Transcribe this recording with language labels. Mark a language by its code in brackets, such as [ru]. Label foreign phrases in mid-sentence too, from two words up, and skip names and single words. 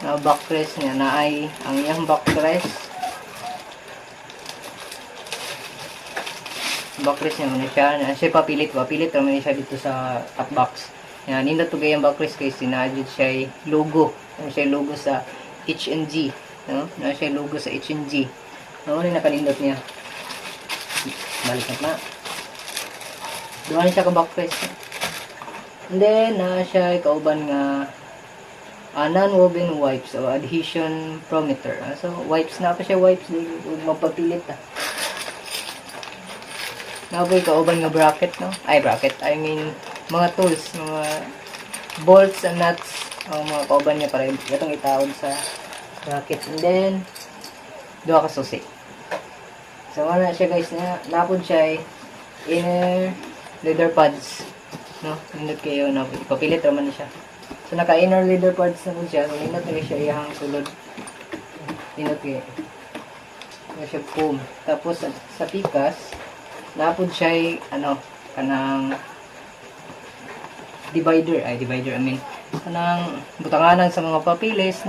[ceb] na backrest niya na ay ang iyang backrest niya muna siya na siya papilit naman siya dito sa top box. Yan, nindot to gayang backrest kay sinadjud siya logo. Ano siya logo sa H&G, no? Na siya logo sa H&G. Ano ni nakalindot niya. Balik na. Duha siya ka backrest. And then na siya kauban nga [en] non-woven wipes [ceb] o [en] adhesion prometer. [ceb] So wipes na pa siya, wipes di magpapilit ah. Naboy kauban nga bracket, no? Ay, [en] bracket. I mean, mga tools, mga bolts and nuts. [ceb] O mga kauban niya para itong itawad sa bracket. And then, duha ka susi. So, wala siya guys na napod siya ay [en] inner leather pads. [ceb] No? Nindot kayo na ipapilit naman na siya. So, naka- [en] inner leather pads [ceb] na po siya. So, nindot na siya iyahang sulod. Nindot kayo. Nindot siya foam. Tapos, sa pikas, napod siya ay, kanang divider, [en] I mean, [ceb] kanang butanganan sa mga papilis, no?